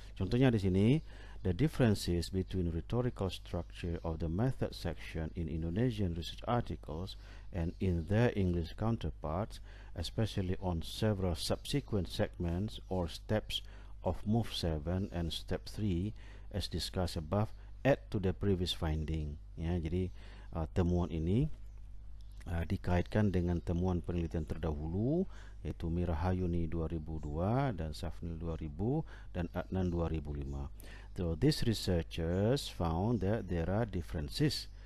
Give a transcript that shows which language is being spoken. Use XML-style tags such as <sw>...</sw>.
<id>Contohnya di sini,</id> <en>the differences between rhetorical structure of the method section in Indonesian research articles and in their English counterparts, especially on several subsequent segments or steps of Move 7 and Step 3 as discussed above, add to the previous finding ya.</en> <id>Jadi temuan ini dikaitkan dengan temuan penelitian terdahulu, yaitu Mirahayuni 2002 dan Safnil 2000 dan Adnan 2005.</id> <en>So these researchers found that there are differences.</en>